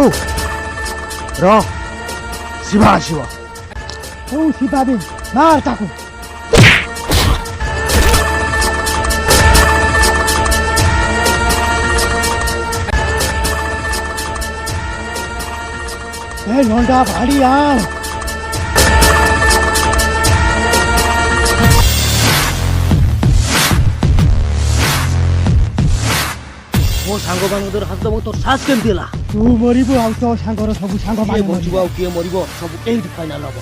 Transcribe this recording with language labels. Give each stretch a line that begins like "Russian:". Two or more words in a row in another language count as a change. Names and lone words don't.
Odia: ର ଶିବା ଆସିବ ହଉ ଶିବା ବି ମାର ତାକୁ लौंडा भाड़ी आन ମୋ ସାଙ୍ଗମାନଙ୍କର ହାତ ମୁଁ ତୋର ସାହସ କେମିତି ହେଲା ତୁ ମରିବୁ ଆଉ ତୋ ସାଙ୍ଗର ସବୁ ସାଙ୍ଗ କିଏ ବଞ୍ଚିବ ଆଉ କିଏ ମରିବ ସବୁ ଏଇଠି ଫାଇନାଲ ହବ